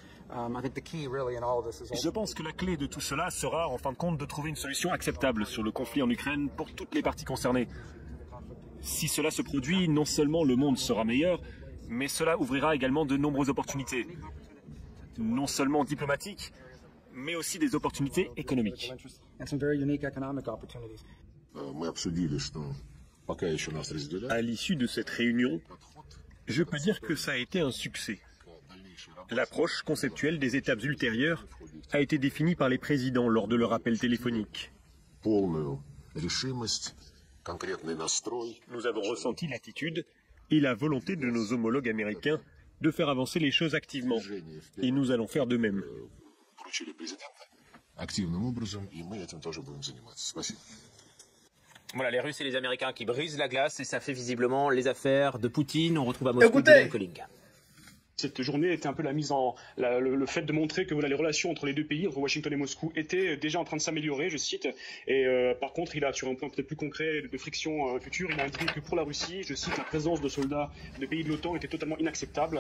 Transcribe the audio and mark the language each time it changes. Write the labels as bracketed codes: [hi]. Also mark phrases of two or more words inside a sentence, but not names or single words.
[fr] Je pense que la clé de tout cela sera, en fin de compte, de trouver une solution acceptable sur le conflit en Ukraine pour toutes les parties concernées. Si cela se produit, non seulement le monde sera meilleur, mais cela ouvrira également de nombreuses opportunités. Non seulement diplomatiques, mais aussi des opportunités économiques. [ru] Мы обсудили, что пока еще нас разделяют, [fr] À l'issue de cette réunion, je peux dire que ça a été un succès. L'approche conceptuelle des étapes ultérieures a été définie par les présidents lors de leur appel téléphonique. [ru] полную решимость, конкретный настрой. [fr] Nous avons ressenti l'attitude et la volonté de nos homologues américains de faire avancer les choses activement. Et nous allons faire de même. [ru] Поручили президента активным образом, и мы этим тоже будем заниматься. Спасибо. [fr] Voilà, les Russes et les Américains qui brisent la glace et ça fait visiblement les affaires de Poutine. On retrouve à Moscou Écoutez. Gillian Colling. Cette journée était un peu la mise en le fait de montrer que voilà, les relations entre les deux pays, entre Washington et Moscou, étaient déjà en train de s'améliorer, je cite. Et par contre, il a sur un point peut-être plus concret de friction future, il a indiqué que pour la Russie, je cite, la présence de soldats de pays de l'OTAN était totalement inacceptable.